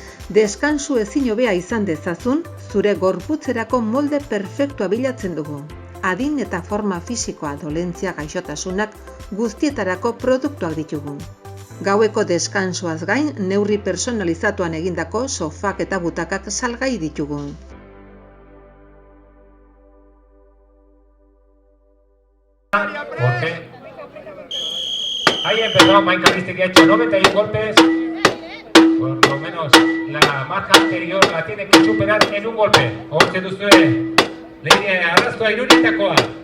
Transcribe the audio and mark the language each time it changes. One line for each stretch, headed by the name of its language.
Basque: Deskansu ezin hobea izan dezazun, zure gorputzerako molde perfektua bilatzen dugu. Adin eta forma fisikoa, dolentzia, gaixotasunak guztietarako produktuak ditugu. Gaueko deskansuaz gain, neurri personalizatuan egindako sofak eta butakak salgai ditugu.
Spanish: Porque ahí empezó Mike Alistic, que ha hecho 91 golpes. Por lo menos la marca anterior la tiene que superar en un golpe.
Basque: Hortxe duzue, leire arrastoa iruritakoa.